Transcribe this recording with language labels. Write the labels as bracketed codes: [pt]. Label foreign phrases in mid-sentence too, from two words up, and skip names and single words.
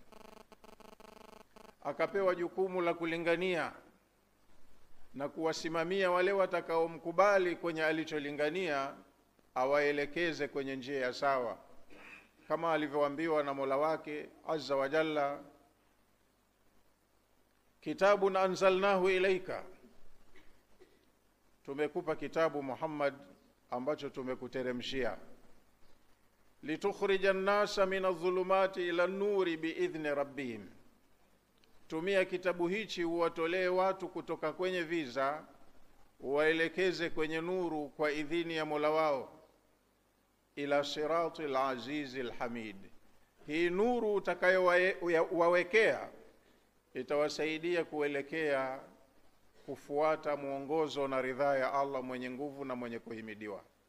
[sw] Akapewa jukumu la kulingania na kuwasimamia wale watakaomkubali kwenye alicholingania, awaelekeze kwenye njia ya sawa, kama alivyoambiwa na Mola wake [ar] عز وجل, كتاب أنزلناه إليك, [sw] tumekupa kitabu Muhammad ambacho tumekuteremshia, [ar] لتخرج الناس من الظلمات إلى النور بإذن ربهم, [sw] tumia kitabu hichi uwatolee watu kutoka kwenye viza uwaelekeze kwenye nuru kwa idhini ya Mola wao, [ar] إلى صراط العزيز الحميد. [sw] Hii nuru utakayowawekea itawasaidia kuelekea kufuata mwongozo na ridhaa ya Allah mwenye nguvu na mwenye kuhimidiwa.